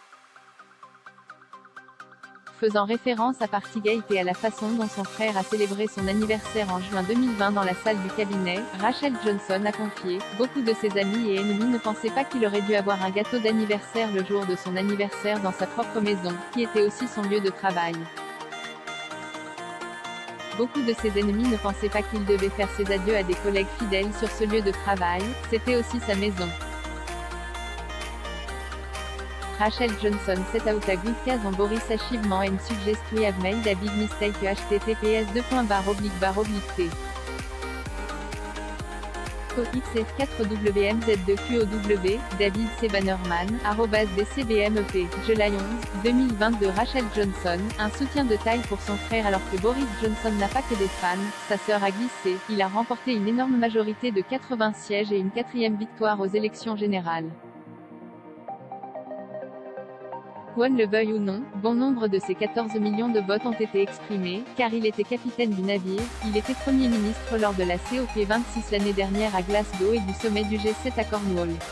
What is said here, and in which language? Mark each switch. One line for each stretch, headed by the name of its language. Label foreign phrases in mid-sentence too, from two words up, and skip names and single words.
French: Faisant référence à Partygate et à la façon dont son frère a célébré son anniversaire en juin 2020 dans la salle du cabinet, Rachel Johnson a confié « Beaucoup de ses amis et ennemis ne pensaient pas qu'il aurait dû avoir un gâteau d'anniversaire le jour de son anniversaire dans sa propre maison, qui était aussi son lieu de travail. Beaucoup de ses ennemis ne pensaient pas qu'il devait faire ses adieux à des collègues fidèles sur ce lieu de travail, c'était aussi sa maison.
English: » Rachel Johnson set out a good case on Boris' achievement and suggest we have made a big mistake https://t. XF4WMZ2QOW, David C. Bannerman, @DCBMEP, July 11, 2022.
French: Rachel Johnson, un soutien de taille pour son frère alors que Boris Johnson n'a pas que des fans, sa sœur a glissé, il a remporté une énorme majorité de 80 sièges et une 4e victoire aux élections générales. Qu'on le veuille ou non, bon nombre de ces 14 millions de votes ont été exprimés, car il était capitaine du navire, il était Premier ministre lors de la COP26 l'année dernière à Glasgow et du sommet du G7 à Cornwall.